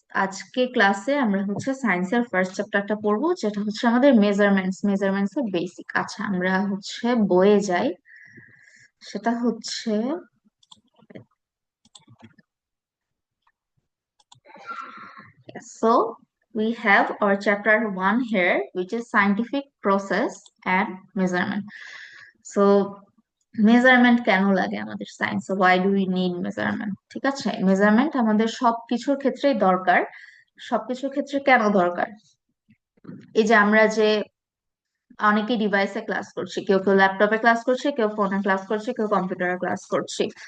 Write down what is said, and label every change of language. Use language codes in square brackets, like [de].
[bn] আজকে ক্লাসে আমরা হচ্ছে সায়েন্সের ফার্স্ট চ্যাপ্টারটা পড়বো, যেটা হচ্ছে আমাদের মেজারমেন্টস এর বেসিক। আচ্ছা, আমরা হচ্ছে বইয়ে যাই। সেটা হচ্ছে, [en] so we have our chapter 1 here, which is scientific process and measurement. [bn] So measurement কেন লাগে আমাদের সায়েন্সে? [en] Why do we need measurement? [bn] ঠিক আছে, মেজারমেন্ট আমাদের সবকিছুর ক্ষেত্রেই দরকার। সবকিছুর ক্ষেত্রে কেন দরকার? এই যে আমরা যে অনেকে ডিভাইসে ক্লাস করছি, কেউ কেউ ল্যাপটপে ক্লাস করছে, কেউ ফোনে ক্লাস করছে, কেউ কম্পিউটারে ক্লাস করছি।